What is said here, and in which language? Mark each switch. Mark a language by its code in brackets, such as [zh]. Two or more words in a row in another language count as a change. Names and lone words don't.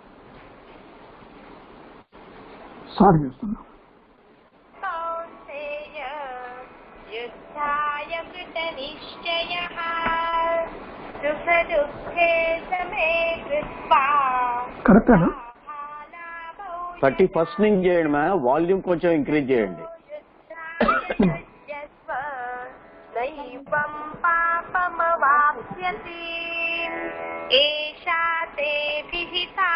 [te] స్టార్ట్ చేస్తున్నా. [sa] కౌంతేయ कृतनिश्चयः सुखदुःखे समे कृत्वा [te] కరెక్టేనా? 31st నుంచి చేయండి మ్యామ్, వాల్యూమ్ కొంచెం ఇంక్రీజ్ చేయండి. [sa] నైవం పాపమవాప్స్యసి ఏషా తే విహితా